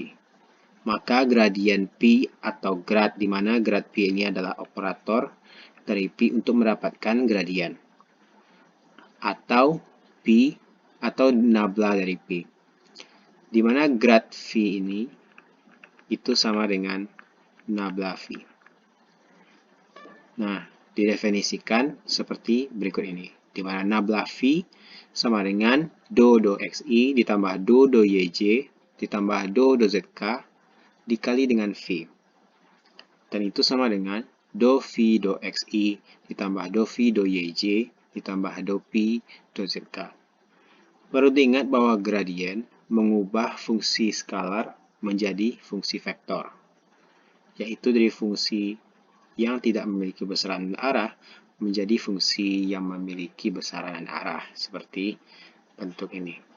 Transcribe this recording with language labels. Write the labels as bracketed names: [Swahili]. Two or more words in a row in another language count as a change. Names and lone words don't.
[Indonesian] Maka gradien P atau grad, di mana grad P ini adalah operator dari P untuk mendapatkan gradien, atau P atau nabla dari P, di mana grad V ini itu sama dengan nabla V. Nah, didefinisikan seperti berikut ini, di mana nabla V sama dengan do xi ditambah do yj ditambah do zk dikali dengan V. Dan itu sama dengan do V do xi ditambah do V do yj ditambah do P do zk. Perlu diingat bahwa gradien mengubah fungsi skalar menjadi fungsi vektor, yaitu dari fungsi yang tidak memiliki besaran dan arah menjadi fungsi yang memiliki besaran dan arah, seperti bentuk ini.